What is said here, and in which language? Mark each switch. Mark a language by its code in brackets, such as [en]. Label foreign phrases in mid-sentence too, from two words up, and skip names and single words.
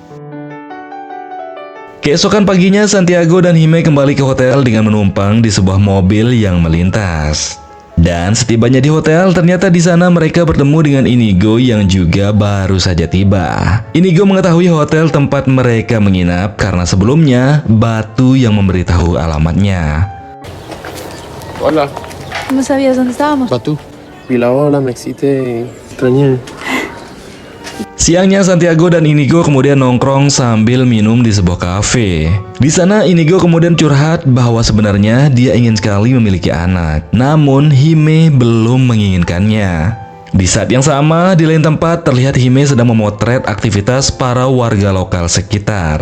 [id] Keesokan paginya Santiago dan Hime kembali ke hotel dengan menumpang di sebuah mobil yang melintas. Dan setibanya di hotel, ternyata di sana mereka bertemu dengan Inigo yang juga baru saja tiba. Inigo mengetahui hotel tempat mereka menginap karena sebelumnya Batu yang memberitahu alamatnya. [es] Hola. ¿Cómo sabías dónde estábamos? Batu. Vi la ola, me excité, extrañé. [id] Siangnya Santiago dan Inigo kemudian nongkrong sambil minum di sebuah kafe. Di sana Inigo kemudian curhat bahwa sebenarnya dia ingin sekali memiliki anak, namun Hime belum menginginkannya. Di saat yang sama, di lain tempat terlihat Hime sedang memotret aktivitas para warga lokal sekitar.